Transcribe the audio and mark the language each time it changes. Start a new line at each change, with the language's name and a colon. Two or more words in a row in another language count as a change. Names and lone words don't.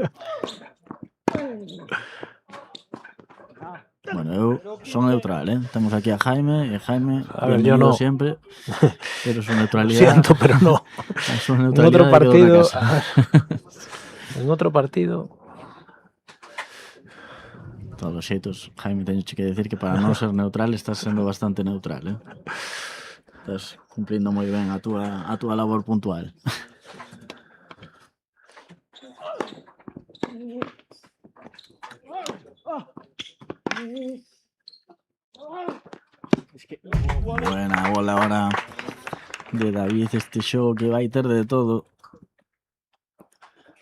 Galician: Bueno, eu son neutral, Temos aquí a Jaime, e Jaime,
Spanish: a ver, yo no. Siempre, pero su neutralidad... Siento, pero no. Su neutralidad en otro partido...
Galician: De todos os xeitos, Jaime, teño que decir que para non ser neutral estás sendo bastante neutral, Estás cumplindo moi ben a túa labor puntual.
Spanish: Buena bola ahora de David,
Galician: este xogo que vai ter de todo.